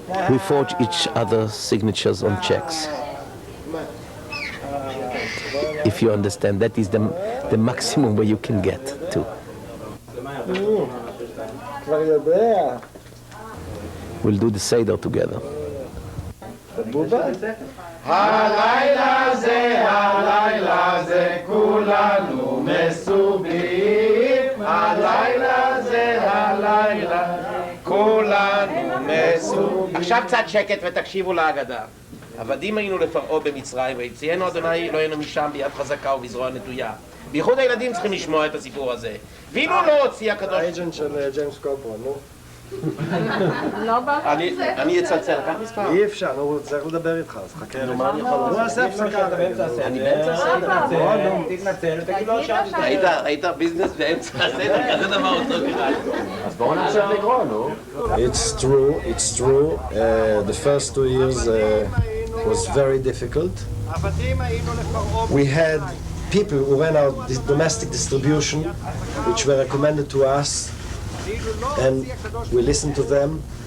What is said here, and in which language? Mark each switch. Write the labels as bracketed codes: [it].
[en] We forge each other's signatures on checks. If you understand, that is the maximum where you can get to. [he] כבר יודע. [en] We'll do the Seder together. [he] הלילה זה כולנו מסובים, הלילה כולנו מסובים. עכשיו קצת שקט ותקשיבו להגדה. עבדים היינו לפרעה במצרים, ויציאנו אדוני אלוהינו משם ביד חזקה ובזרוע נטויה. בייחוד הילדים צריכים לשמוע את הסיפור הזה. ואילו לא הוציא הקדוש... האג'נט של ג'יימס קופרן, נו. לא באת עם זה? אני אצלצל, לקח מספר. אי אפשר, הוא צריך לדבר איתך, אז חכה. נו, מה אני יכול לעשות? הוא עושה הפסקה. אני באמצע הסדר. תתנצל ותגיד לו עכשיו. היית ביזנס באמצע הסדר, כזה דבר אותו קרה. אז בואו נמשיך לקרוא, נו. [en] It's true. The first 2 years was very difficult. We had people who ran our domestic distribution, which were recommended to us, and we listened to them.